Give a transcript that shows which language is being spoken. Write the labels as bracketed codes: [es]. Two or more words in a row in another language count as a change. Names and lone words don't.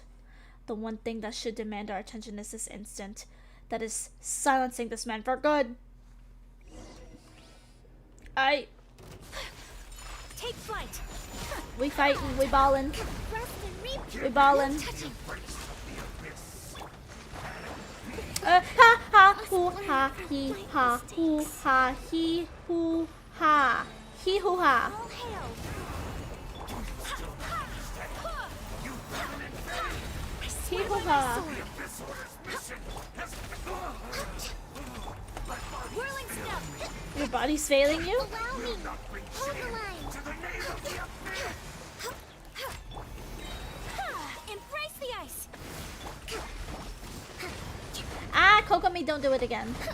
[en] The one thing that should demand our attention is this instant. That is silencing this man for good. Take flight. We fighting, we ballin'. We ballin'. Ha ha hoo ha he ha hoo ha he hoo ha he hoo ha. All hail. He hoo ha. Whirling step. Your body's failing you? Allow me. Hold the line. Embrace the ice. Ah, Kokomi, don't do it again.